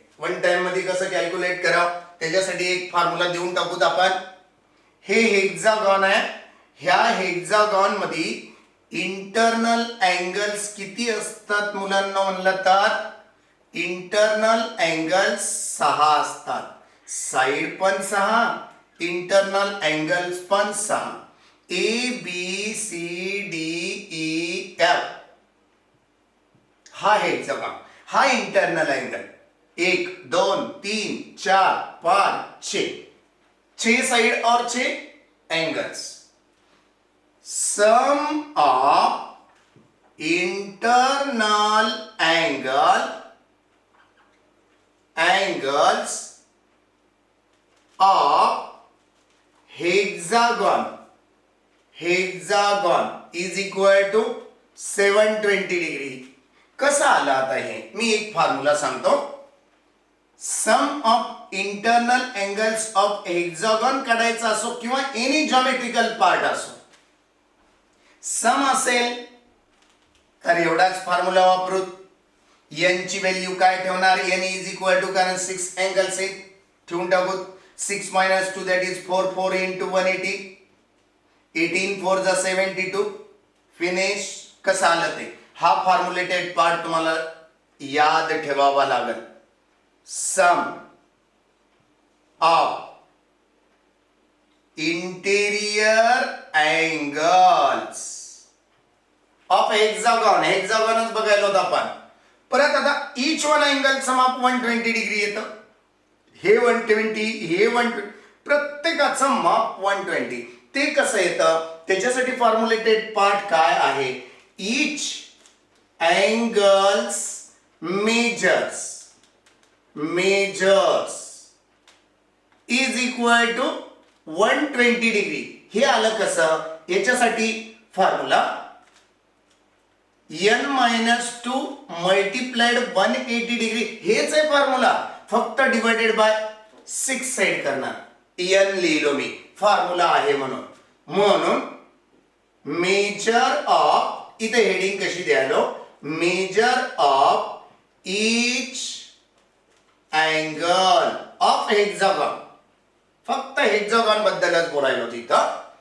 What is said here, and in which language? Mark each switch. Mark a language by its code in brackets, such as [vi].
[mr] One time मध्ये कसं calculate करावं, त्याच्यासाठी एक फॉर्म्युला देऊन टाकूत आपण. हे हेक्सागॉन आहे, ह्या हेक्सागॉन मध्ये इंटरनल अँगल्स किती असतात मुलांना म्हणलं तर, इंटरनल अँगल्स 6 असतात. साइड पण 6, इंटरनल अँगल्स पण 6. ABCDEF हा हेक्सागॉन, हा इंटरनल अँगल 1 2 3 4 5 6 साइड और 6 angles. [en] Sum of internal angles of hexagon is equal to 720 degree. [mr] कसं आलं आता हे, मी एक फॉर्म्युला सांगतो. [en] sum of internal angles of hexagon [mr] काढायचा असो किंवा [en] any geometrical part [mr] असो, सम असेल तर एवढाच फॉर्म्युला वापरू. n ची व्हॅल्यू काय ठेवणार, n इज इक्वल टू, कारण 6 अँगल्स आहेत, ठेवून टाकू. [en] 6 minus 2 that is 4, 4 into 180, 18 4 जा 72. Finish. [mr] कसं आलं ते, हा फॉर्म्युलेटेड पार्ट तुम्हाला याद ठेवावा लागेल. [en] sum of interior angles [mr] ऑफ हेक्सागॉनच बघायला होतं आपण. परत आता [en] each one angle sum of 120 degree [mr] येतं. हे 120, हे 120, प्रत्येकाचं माप 120. ते कसं येतं, त्याच्यासाठी फॉर्म्युलेटेड पार्ट काय आहे, [en] each angles measures is equal to 120 degree. [mr] हे आलं कसं? याच्यासाठी फॉर्म्युला n-2 मल्टिप्लाइड 180 डिग्री, हेच आहे फॉर्म्युला, फक्त डिवायडेड बाय 6 सेट करणार. n लिहिलो मी, फॉर्म्युला आहे म्हणून मेजर ऑफ, इथे हेडिंग कशी द्यालो, [en] measure of each angle of hexagon, [mr] फक्त हेक्सागॉन बद्दलच बोलायला तिथं.